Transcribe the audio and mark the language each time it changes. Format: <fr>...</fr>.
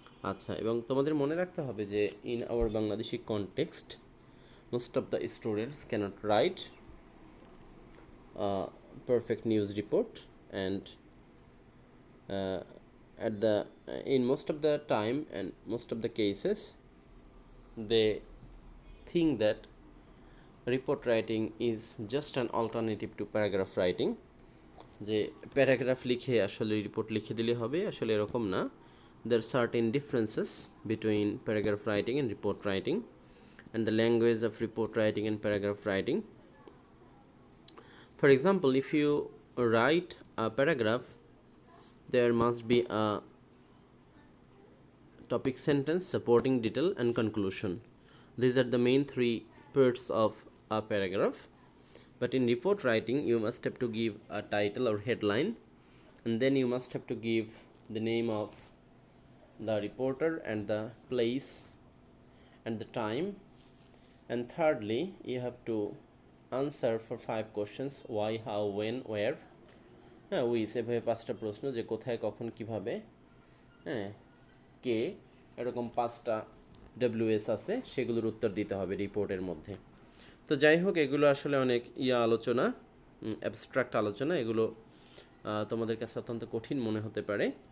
<en>আচ্ছা, এবং তোমাদের মনে রাখতে হবে যে in our Bangladeshi context most of the students cannot write perfect news report, and at the in most of the time and most of the cases they think that report writing is just an alternative to paragraph writing,</en> <bn>যে paragraph লিখে আসলে report লিখে দিলে হবে, আসলে এরকম না।</bn> <en>there are certain differences between paragraph writing and report writing, and the language of report writing and paragraph writing. For example, if you write a paragraph, there must be a topic sentence, supporting detail, and conclusion. These are the main 3 parts of a paragraph. But in report writing, you must have to give a title or headline, and then you must have to give the name of the reporter and the place and the time, and thirdly, you have to answer for 5 questions why, how, when, where,</en> <bn>হ্যাঁ উইস, এভাবে 5টা প্রশ্ন যে কোথায়, কখন, কিভাবে, হ্যাঁ কে, এরকম 5টা ডব্লিউএস আছে, সেগুলোর উত্তর দিতে হবে রিপোর্টের মধ্যে। তো যাই হোক, এগুলো আসলে অনেক আলোচনা, অ্যাবস্ট্রাক্ট আলোচনা, এগুলো তোমাদের কাছে অত্যন্ত কঠিন মনে হতে পারে।</bn>